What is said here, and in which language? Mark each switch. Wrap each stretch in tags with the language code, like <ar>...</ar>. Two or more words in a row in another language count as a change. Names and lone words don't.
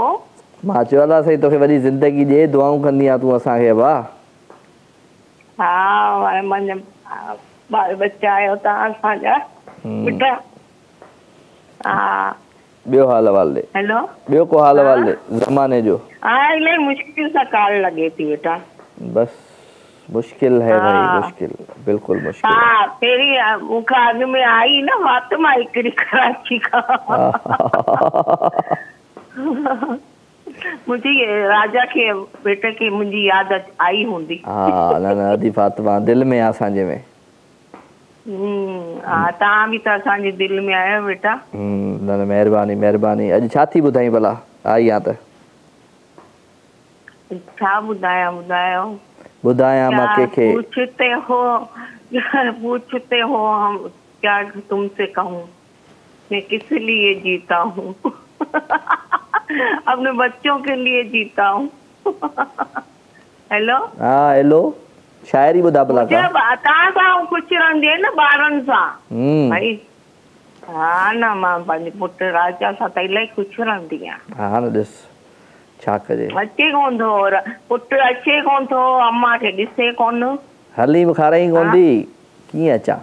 <sd>मां चयो अल्लाह साईं तोखे वॾी ज़िंदगी ॾे, दुआऊं कंदी आहे तूं असांखे। वाह हा मन ॿार बच्चा आहियो तव्हां असांजा बेटा। हा ॿियो हाल अहवाल ॾे। हेलो ॿियो को हाल अहवाल ॾे ज़माने जो? हा इलाही मुश्किल सां कॉल लॻे थी बेटा।</sd> <ur>بس مشکل ہے بھائی، مشکل بالکل مشکل.</ur> <sd>हाँ पहिरीं मूंखां अॻु में आई न फातिमा हिकिड़ी कराची खां। मुंहिंजी राजा खे बेटे खे मुंहिंजी यादि आई हूंदी। हा न न अदी फातिमा दिलि में आहे असांजे में। हा तव्हां बि त असांजे दिलि में आहियो बेटा। न न महिरबानी महिरबानी। अॼु छा थी ॿुधाई भला आई आहे त? छा ॿुधायां ॿुधायो? ॿुधायां मां कंहिंखे?</sd> <ur>پوچھتے ہو ہم کیا تم سے کہوں، میں کس لیے جیتا ہوں. اپنے بچوں کے لیے جیتا ہوں. हेलो</ur> <sd>हाँ हेलो शायरी ॿुधा भला। तव्हां सां ख़ुशि रहंदी आहियां न ॿारनि सां भाई। हा न मां पंहिंजे पुट राजा सां त इलाही ख़ुशि रहंदी आहियां। हा न ॾिस छा कजे, अचे कोन थो पुट, अचे कोन थो, अम्मा खे ॾिसे कोन। हलीम खाराई कोन थी, कीअं अचां?</sd>